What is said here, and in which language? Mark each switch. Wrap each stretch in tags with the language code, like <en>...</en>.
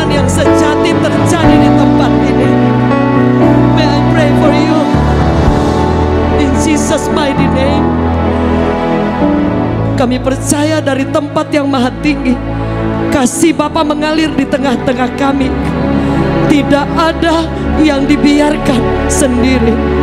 <id>Sejati terjadi di tempat ini.</id> <en>May I pray for you in Jesus mighty name.</en> <id>Kami percaya dari tempat yang maha tinggi, kasih Bapa mengalir di tengah-tengah kami. Tidak ada yang dibiarkan sendiri.</id>